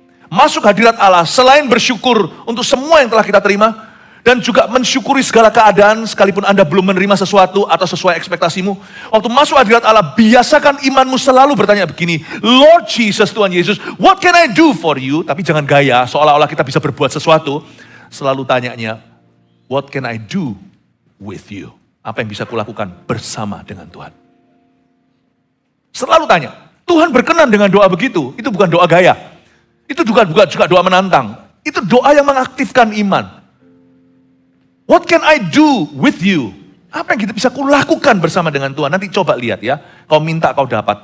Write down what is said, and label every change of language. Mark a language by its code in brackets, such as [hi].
[id] Masuk hadirat Allah, selain bersyukur untuk semua yang telah kita terima, dan juga mensyukuri segala keadaan, sekalipun Anda belum menerima sesuatu atau sesuai ekspektasimu. Waktu masuk hadirat Allah, biasakan imanmu selalu bertanya begini, Lord Jesus, Tuhan Yesus, [en] what can I do for you? [id] Tapi jangan gaya, seolah-olah kita bisa berbuat sesuatu. Selalu tanyanya, [en] what can I do with you? [id] Apa yang bisa kulakukan bersama dengan Tuhan? Selalu tanya. Tuhan berkenan dengan doa begitu. Itu bukan doa gaya. Itu juga doa menantang. Itu doa yang mengaktifkan iman. [en] What can I do with you? [id] Apa yang kita bisa kulakukan bersama dengan Tuhan? Nanti coba lihat ya. Kau minta, kau dapat.